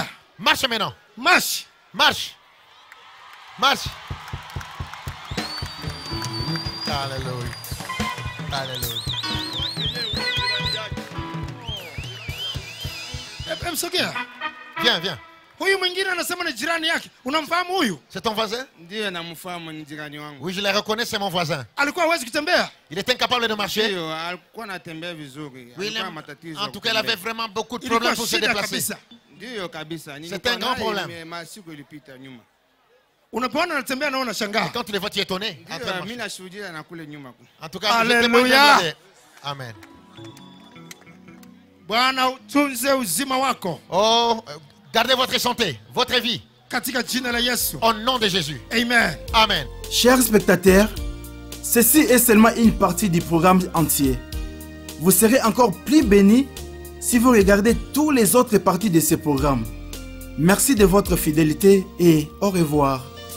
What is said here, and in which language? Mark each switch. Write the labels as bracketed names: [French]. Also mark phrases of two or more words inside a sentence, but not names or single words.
[French] Marche maintenant. Marche. Marche. Marche. Alléluia. Alléluia. [Swahili] Sogea. [French] Viens, viens. [Swahili] Huyu mwingine anasema ni jirani yake. Unamfahamu huyu? [French] C'est ton voisin? [Swahili] Ndiyo namfahamu, ni jirani wangu. [French] Oui, je le reconnais, c'est mon voisin. [Swahili] Alikuwa hawezi kutembea? [French] Il était incapable de marcher? [Swahili] Ndiyo, alikuwa anatembea vizuri. [French] Oui, [Swahili] Alikuwa matatizo. [French] en tout cas, il avait vraiment beaucoup de problèmes pour se déplacer. [Swahili] Ndiyo kabisa. [French] C'était un grand problème. [Swahili] Masiku ilipita nyuma. Unapoona anatembea naona shangaa. [French] Quand tu le vois, tu es étonné. [Swahili] Ndiyo, mimi nashuhudia na kule nyuma. [French] En tout cas, je Alléluia. témoigne. Amen. [Swahili] Bwana utunze uzima wako. [French] Oh, gardez votre santé, votre vie. [Swahili] Katika jina la Yesu. [French] Au nom de Jésus. Amen. Amen. Chers spectateurs, ceci est seulement une partie du programme entier. Vous serez encore plus bénis si vous regardez toutes les autres parties de ce programme. Merci de votre fidélité et au revoir.